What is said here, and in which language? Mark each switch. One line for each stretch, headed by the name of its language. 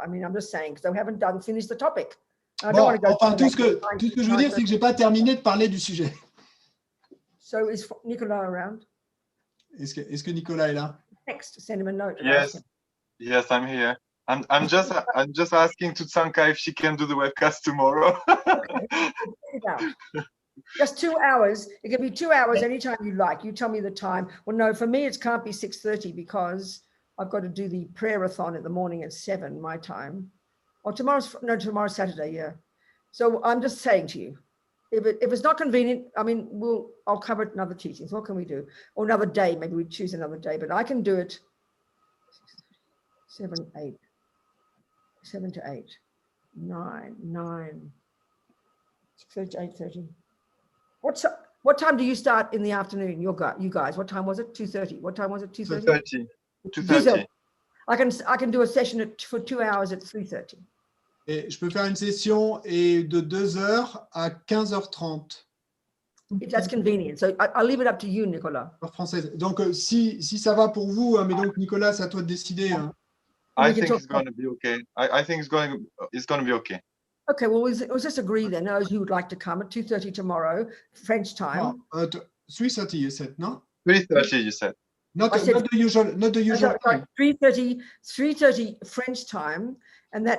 English: I mean, I'm just saying, because they haven't finished the topic. I don't want to go
French: enfin, tout ce que je veux dire, c'est que je n'ai pas terminé de parler du sujet.
English: So is Nicolas around?
French: Est-ce que Nicolas est là?
English: Next, send him a note. Yes, I'm here. I'm just asking to Tsanka if she can do the webcast tomorrow. Just 2 hours. It can be 2 hours anytime you like. You tell me the time. Well, no, for me, it can't be 6:30 because I've got to do the prayer-a-thon in the morning at 7 my time. Or tomorrow's Saturday, yeah. So I'm just saying to you, if it's not convenient, I mean, I'll cover it in other teachings. What can we do? Or another day, maybe we choose another day, but I can do it 7 to 8, 9, 6:30 to 8:30. What time do you start in the afternoon? You guys, what time was it? 2:30. What time was it? 2:30? 2:30. I can do a session for 2 hours at 3:30.
French: Et je peux faire une session de 2 heures à 15h30.
English: If that's convenient. So I'll leave it up to you, Nicolas.
French: Heure française. Donc, si ça va pour vous, mais donc Nicolas, c'est à toi de décider. Hein.
English: I We can think talk it's going to be okay. I think it's going to be okay. Okay, well, we'll just agree then, those who would like to come at 2:30 tomorrow, French time. 3:30, you said, no? 3:30, you said. Not I said- the usual time. 3:30 French time, and that